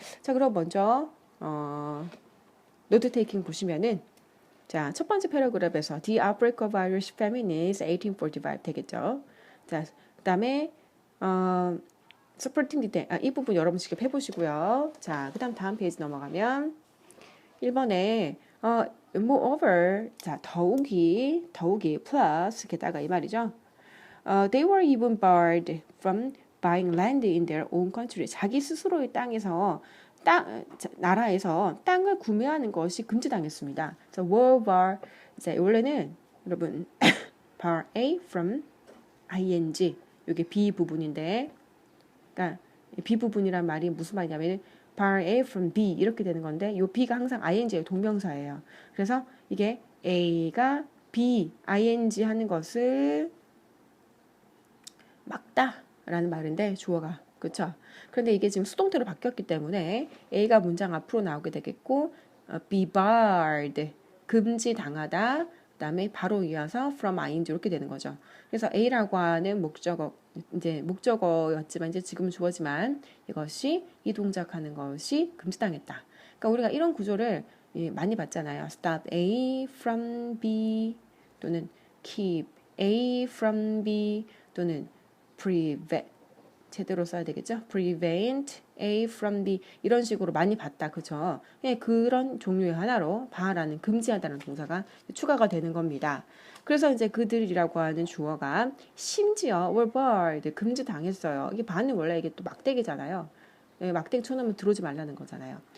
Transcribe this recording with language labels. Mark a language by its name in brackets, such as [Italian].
[Korean] 자, 그럼 먼저 노트 테이킹 보시면은 자, 첫 번째 패러그래프에서 [English] The Outbreak of Irish Famine is 1845 [Korean] 되겠죠. 자, 그다음에 Supporting Detail, 이 부분 여러분 직접 해보시고요. 자, 다음 페이지 넘어가면 1번에 moreover, 자, 더욱이 plus 게다가 이 말이죠. [English] They were even barred from buying land in their own country. [Korean] 자기 스스로의 땅에서 나라에서 땅을 구매하는 것이 금지당했습니다. So were bar, 이제 원래는 여러분 [English] bar A from ing [Korean] 이게 B 부분인데, 그러니까 B 부분이란 말이 무슨 말이냐면 [English] bar A from B [Korean] 이렇게 되는 건데, 이 B가 항상 ing의 동명사예요. 그래서 이게 A가 B, ing 하는 것을 막다라는 말인데 주어가 그렇죠. 그런데 이게 지금 수동태로 바뀌었기 때문에 A가 문장 앞으로 나오게 되겠고 [English] be barred [Korean] 금지당하다 그다음에 바로 이어서 [English] from ing [Korean] 이렇게 되는 거죠. 그래서 A라고 하는 목적어였지만 이제 지금은 주어지만 이것이 이 동작하는 것이 금지당했다. 그러니까 우리가 이런 구조를 많이 봤잖아요. [English] stop A from B 또는 keep A from B 또는 prevent [Korean] 제대로 써야 되겠죠? [English] prevent A from B [Korean] 이런 식으로 많이 봤다. 그죠? 그런 종류의 하나로 bar라는 금지하다는 동사가 추가가 되는 겁니다. 그래서 이제 그들이라고 하는 주어가 심지어 [English] were barred [Korean] 금지당했어요. 이게 bar는 원래 이게 또 막대기잖아요. 막대기 쳐놓으면 들어오지 말라는 거잖아요.